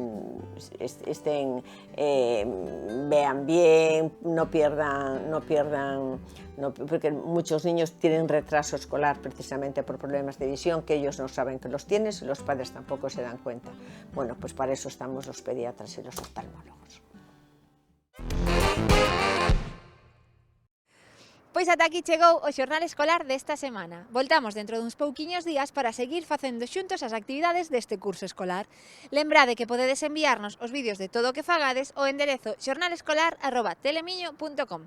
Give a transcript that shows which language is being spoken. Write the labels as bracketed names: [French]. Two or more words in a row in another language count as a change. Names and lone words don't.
[Spanish] vean bien, no pierdan, porque muchos niños tienen retraso escolar precisamente por problemas de visión que ellos no saben que los tienen y los padres tampoco se dan cuenta. Bueno, pues para eso estamos los pediatras y los oftalmólogos. [Galician] Pois ata aquí chegou o xornal escolar desta semana. Voltamos dentro duns pouquiños días para seguir facendo xuntos as actividades deste curso escolar. Lembrade que podedes enviarnos os vídeos de todo o que fagades ao enderezo xornalescolar@telemiño.com.